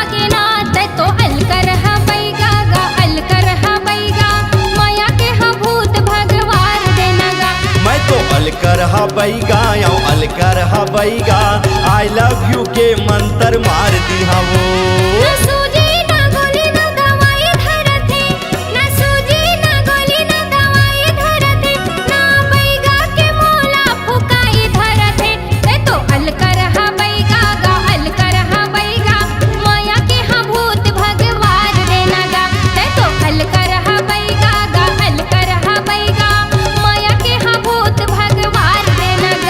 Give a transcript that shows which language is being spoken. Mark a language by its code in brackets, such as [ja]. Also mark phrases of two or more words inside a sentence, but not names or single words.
[hne] तो अलकर हा बैगा गा अलकर हा बैगा, माया के हाँ भूत हबैगा [en] I love you [hne] के मंत्र मार दिहा वो। ना सूजी ना गोली ना दवाई धरते, ना सूजी ना गोली ना दवाई धरते, ना बैगा के मोला फुकाई धरते। ते तो अलकर हबैगा गा अलकर हबैगा, माया के हाँ भूत भगवान रे नगा। ते तो अलकर हबैगा गा अलकर हबैगा, माया के हाँ भूत भगवान रे नगा।